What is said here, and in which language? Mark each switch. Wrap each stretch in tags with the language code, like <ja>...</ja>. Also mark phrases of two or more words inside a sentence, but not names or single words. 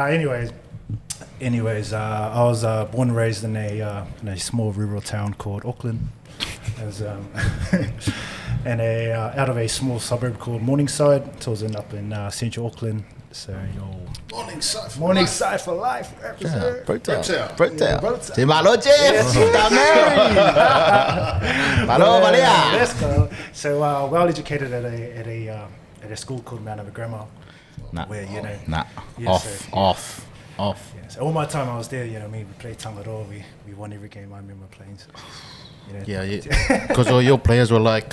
<en>Anyways, I was born and raised in a small rural town called Auckland, as and out of a small suburb called Morningside. So I was up in central Auckland. So Morningside for life. Represent. Brotown.</en> <sm>Te malo,</sm> <en>Jeff. Malo, Malia. Let's go. So well educated at a school called Mount Eva Grammar. Nah. Where Nah. Yeah, Off. Yeah, so all my time I was there, we played Tangaroa. We won every game I remember playing. So, Yeah. Because all your players were like...</en>